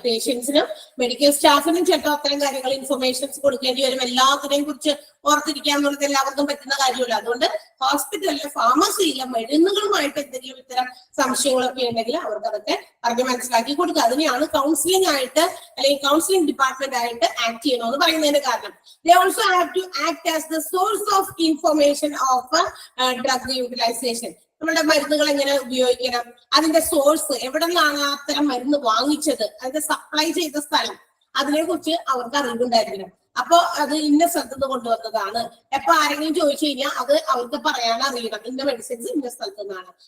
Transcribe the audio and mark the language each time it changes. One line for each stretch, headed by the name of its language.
Malayalam: പേഷ്യൻസിനും medical സ്റ്റാഫിനും ചിലപ്പോൾ അത്തരം കാര്യങ്ങൾ ഇൻഫർമേഷൻസ് കൊടുക്കേണ്ടി വരും. എല്ലാത്തിനെയും കുറിച്ച് ഓർത്തിരിക്കുക എന്നുള്ളത് എല്ലാവർക്കും പറ്റുന്ന കാര്യമല്ല. അതുകൊണ്ട് ഹോസ്പിറ്റലിലെ ഫാർമസിയിലെ മരുന്നുകളുമായിട്ട് എന്തെങ്കിലും ഇത്തരം സംശയങ്ങളൊക്കെ ഉണ്ടെങ്കിൽ അവർക്ക് അതൊക്കെ പറഞ്ഞ് മനസ്സിലാക്കി കൊടുക്കുക. അതിനെയാണ് കൗൺസിലിംഗ് ആയിട്ട് അല്ലെങ്കിൽ കൗൺസിലിംഗ് ഡിപ്പാർട്ട്മെന്റ് ആയിട്ട് ആക്ട് ചെയ്യണമെന്ന് പറയുന്നതിന്റെ കാരണം.
English: They also have to act as the source of information of drug utilization.
Malayalam: നമ്മുടെ മരുന്നുകൾ എങ്ങനെ ഉപയോഗിക്കണം, അതിന്റെ സോഴ്സ്, എവിടെ നിന്നാണ് അത്തരം മരുന്ന് വാങ്ങിച്ചത്, അതിന്റെ സപ്ലൈ ചെയ്ത സ്ഥലം, അതിനെ കുറിച്ച് അവർക്ക് അറിവുണ്ടായിരിക്കണം. അപ്പൊ അത് ഇന്ന സ്ഥലത്ത് നിന്ന് കൊണ്ടുവന്നതാണ്. എപ്പൊ ആരെങ്കിലും ചോദിച്ചു കഴിഞ്ഞാൽ അത് അവർക്ക് പറയാൻ അറിയണം, ഇന്ന മെഡിസിൻസ് ഇന്ന സ്ഥലത്ത് നിന്നാണ്.